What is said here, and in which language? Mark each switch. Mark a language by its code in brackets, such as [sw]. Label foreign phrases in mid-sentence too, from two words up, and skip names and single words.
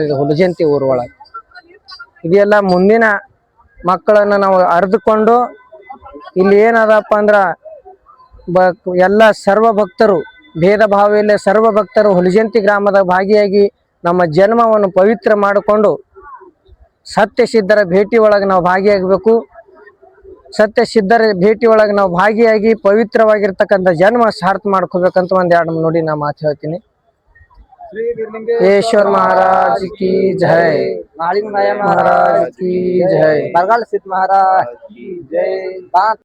[kn] ಇದು ಹುಲಿಜಂತಿ ಊರೊಳಗೆ ಇದೆಲ್ಲ ಮುಂದಿನ ಮಕ್ಕಳನ್ನು ನಾವು ಅರಿದುಕೊಂಡು ಇಲ್ಲಿ ಏನದಪ್ಪ ಅಂದ್ರ ಎಲ್ಲ ಸರ್ವ ಭಕ್ತರು ಭೇದ ಭಾವ ಇಲ್ಲ ಸರ್ವ ಭಕ್ತರು ಹುಲಿಜಂತಿ ಗ್ರಾಮದ ಭಾಗಿಯಾಗಿ ನಮ್ಮ ಜನ್ಮವನ್ನು ಪವಿತ್ರ ಮಾಡಿಕೊಂಡು ಸತ್ಯಸಿದ್ಧರ ಭೇಟಿ ಒಳಗೆ ನಾವು ಭಾಗಿಯಾಗಬೇಕು. ಸತ್ಯಸಿದ್ಧರ ಭೇಟಿ ಒಳಗೆ ನಾವು ಭಾಗಿಯಾಗಿ ಪವಿತ್ರವಾಗಿರ್ತಕ್ಕಂಥ ಜನ್ಮ ಸಾರ್ಥ ಮಾಡ್ಕೋಬೇಕಂತ ಒಂದೆರಡು ನೋಡಿ ನಾ ಮಾತು ಹೇಳ್ತೀನಿ. [hi] ಈಶ್ವರ महाराज की जय, महाराज की जय, बरगाल सिद्ध महाराज की जय।